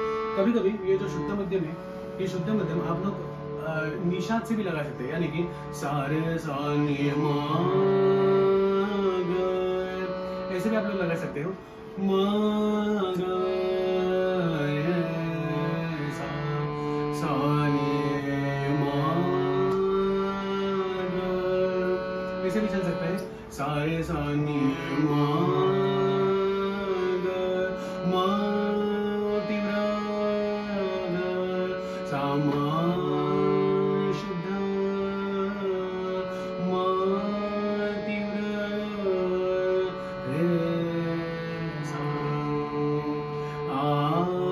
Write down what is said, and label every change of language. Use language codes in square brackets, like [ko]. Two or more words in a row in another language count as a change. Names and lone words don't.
[hi] कभी कभी ये जो शुद्ध मध्यम है, ये शुद्ध मध्यम आप लोग निषाद से भी लगा सकते हैं, यानी कि सारे सा नी मा ग, ऐसे भी आप लोग लगा सकते हो। मा ग रे सा, सा नी मा ग, ऐसे भी चल सकता है। सारे सा नी मा ग, मा तीव्र ग, सा मा शुद्ध, मा तीव्र रे सा, आ